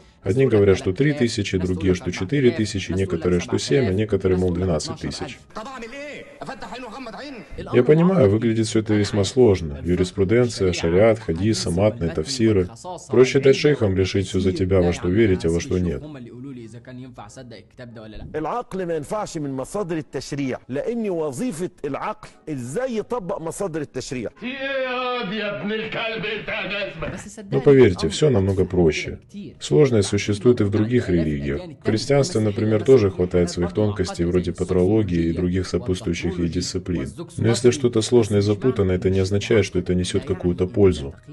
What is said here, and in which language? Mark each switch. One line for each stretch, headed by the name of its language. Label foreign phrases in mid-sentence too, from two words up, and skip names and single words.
Russian: Одни говорят, что 3000, другие, что 4000, некоторые, что 7, а некоторые, мол, 12 тысяч. Я понимаю, выглядит все это весьма сложно. Юриспруденция, шариат, хадисы, матны, тафсиры. Проще дать шейхам решить все за тебя, во что верить, а во что нет.
Arabic: العقل ما ينفعش من مصادر التشريع لأن وظيفة العقل إزاي يطبق مصادر التشريع.
Russian: Но поверьте, все намного проще. Сложность существует и в других религиях. В христианстве, например, тоже хватает своих тонкостей, вроде патрологии и других сопутствующих ей дисциплин. Но если что-то сложное и запутанное, это не означает, что это несет какую-то пользу.